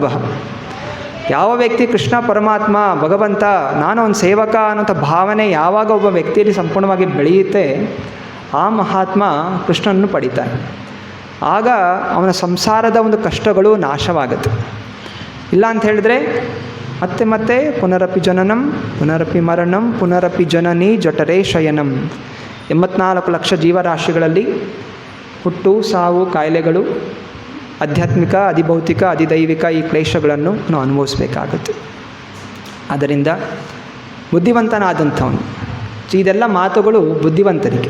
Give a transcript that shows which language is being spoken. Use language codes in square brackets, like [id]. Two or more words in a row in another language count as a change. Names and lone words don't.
[kn] ಯಾವ ವ್ಯಕ್ತಿ ಕೃಷ್ಣ ಪರಮಾತ್ಮ ಭಗವಂತ ನಾನು ಒಂದು ಸೇವಕ ಅನ್ನೋಂಥ ಭಾವನೆ ಯಾವಾಗ ಒಬ್ಬ ವ್ಯಕ್ತಿಯಲ್ಲಿ ಸಂಪೂರ್ಣವಾಗಿ ಬೆಳೆಯುತ್ತೆ, ಆ ಮಹಾತ್ಮ ಕೃಷ್ಣನನ್ನು ಪಡಿತಾನೆ. ಆಗ ಅವನ ಸಂಸಾರದ ಒಂದು ಕಷ್ಟಗಳು ನಾಶವಾಗುತ್ತೆ. ಇಲ್ಲ ಅಂತ ಹೇಳಿದ್ರೆ ಮತ್ತೆ ಮತ್ತೆ [sa] ಪುನರಪಿ ಜನನಂ ಪುನರಪಿ ಮರಣಂ ಪುನರಪಿ ಜನನಿ ಜಠರೇ ಶಯನಂ. [kn] 84 ಲಕ್ಷ ಜೀವರಾಶಿಗಳಲ್ಲಿ ಹುಟ್ಟು ಸಾವು ಕಾಯಿಲೆಗಳು, ಆಧ್ಯಾತ್ಮಿಕ ಅಧಿಭೌತಿಕ ಅಧಿದೈವಿಕ ಈ ಕ್ಲೇಶಗಳನ್ನು ನಾವು ಅನುಭವಿಸಬೇಕಾಗುತ್ತೆ. ಆದ್ದರಿಂದ ಬುದ್ಧಿವಂತನಾದಂಥವನು, ಇದೆಲ್ಲ ಮಾತುಗಳು ಬುದ್ಧಿವಂತರಿಗೆ.